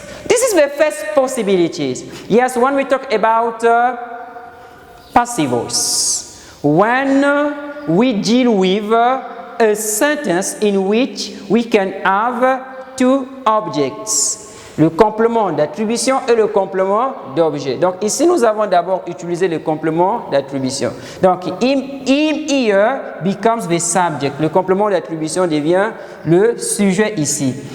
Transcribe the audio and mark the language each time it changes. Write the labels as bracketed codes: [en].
[en] This is the first possibilities. When we talk about passive voice, when we deal with a sentence in which we can have two objects. [fr] le complément d'attribution et le complément d'objet. Donc ici, nous avons d'abord utilisé le complément d'attribution. [en] Donc him, here becomes the subject. [fr] Le complément d'attribution devient le sujet ici.